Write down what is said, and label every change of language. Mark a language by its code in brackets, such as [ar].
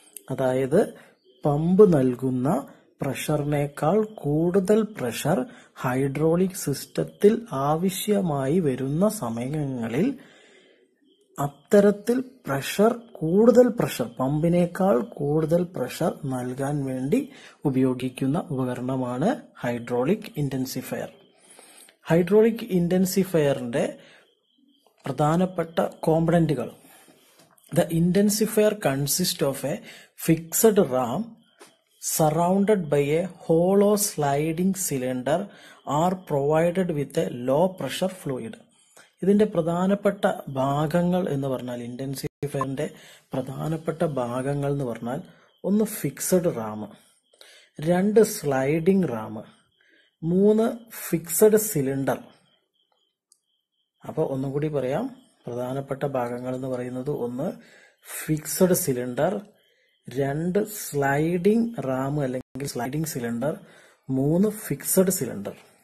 [ml] അതായത് പമ്പ് നൽകുന്ന പ്രഷറിനേക്കാൾ കൂടുതൽ പ്രഷർ ഹൈഡ്രോളിക് സിസ്റ്റത്തിൽ ആവശ്യമായി വരുന്ന സമയങ്ങളിൽ അത്തരത്തിൽ കൂടുതൽ പ്രഷർ, പമ്പിനേക്കാൾ കൂടുതൽ പ്രഷർ നൽകാൻ വേണ്ടി ഉപയോഗിക്കുന്ന ഉപകരണമാണ് ഹൈഡ്രോളിക് ഇന്റൻസിഫയർ. ഹൈഡ്രോളിക് ഇന്റൻസിഫയറിന്റെ പ്രധാനപ്പെട്ട കോമ്പണന്റുകൾ: [en] The intensifier consists of a fixed ram surrounded by a hollow sliding cylinder or provided with a low pressure fluid. [ml] ഇതിന്റെ പ്രധാനപ്പെട്ട ഭാഗങ്ങൾ എന്ന് പറഞ്ഞാൽ, ഇന്റൻസിഫയറിന്റെ പ്രധാനപ്പെട്ട ഭാഗങ്ങൾ എന്ന് പറഞ്ഞാൽ, ഒന്ന് ഫിക്സഡ് റാം, രണ്ട് സ്ലൈഡിംഗ് റാം, മൂന്ന് ഫിക്സഡ് സിലിണ്ടർ. അപ്പൊ ഒന്നും കൂടി പറയാം. പ്രധാനപ്പെട്ട ഭാഗങ്ങൾ എന്ന് പറയുന്നത് ഒന്ന് ഫിക്സഡ് സിലിണ്ടർ, രണ്ട് സ്ലൈഡിംഗ് റാം അല്ലെങ്കിൽ സ്ലൈഡിംഗ് സിലിണ്ടർ, മൂന്ന് ഫിക്സഡ് സിലിണ്ടർ.